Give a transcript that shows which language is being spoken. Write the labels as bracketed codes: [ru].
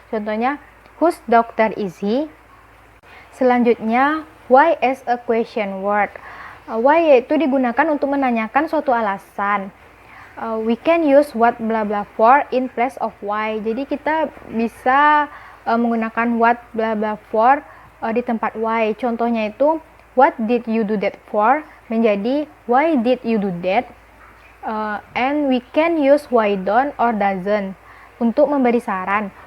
[en] Contohnya, whose doctor is he? Selanjutnya, why as a question word. [id] Why yaitu digunakan untuk menanyakan suatu alasan. [en] We can use what blah blah for in place of why. [id] Jadi kita bisa menggunakan what blah blah for di tempat why. [en] Contohnya itu, what did you do that for? Menjadi why did you do that? And we can use why don't or doesn't untuk memberi saran.